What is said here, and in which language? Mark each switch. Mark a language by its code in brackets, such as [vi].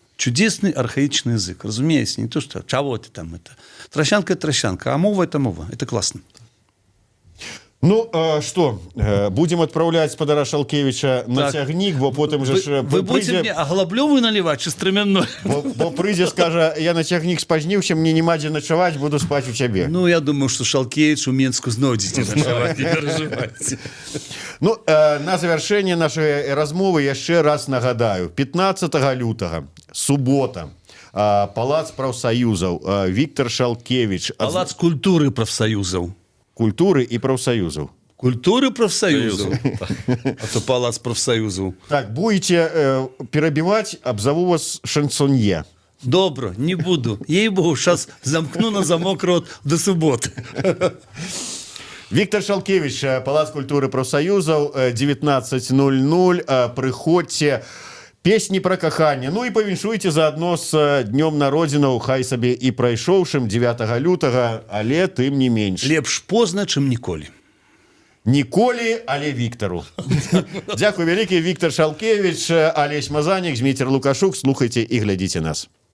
[ru] Чудесный архаичный язык. Разумеется, не то, что чего ты там это. Трощанка – это трощанка, а мова – это мова. Это классно. Что, будем отправлять спадара Шалкевича [be] на цягнік, бо потім же... [ru] Вы будете мне аглаблёвую наливать, чи стременной? [be] Бо прыйдзе, скажа, я на цягнік спазніўся, мне нема дзе начаваць, буду спаць у цябе. [ru] Я думаю, что Шалкевич [be] у Менску знойдзеце начаваць, [ru] не переживайте. [be] На завершэнне нашай размовы яшчэ раз нагадаю. 15 лютага, субота, Палац прафсаюзаў, Віктор Шалкевич. Палац культуры прафсаюзаў. [ru] Культуры и профсоюзов. Культуры профсоюзов. А то Палац профсоюзов. Так, будете перебивать, обзову вас шансонье. Добро, не буду. Ей-богу, сейчас замкну на замок рот до субботы. [be] Віктор Шалкевич, Палац культуры профсоюзов, 19:00. Приходьте. Песні пра каханне. І павіншуйце заадно з днём народзінаў, хай сабе і прайшоўшым 9 лютага, але тым не менш. Лепш позна, чым ніколі. Ніколі, але Віктару. Дзякуй вялікі, Віктор Шалкевич, Алесь Мазанік, Зміцер Лукашук. Слухайце і глядзіце нас.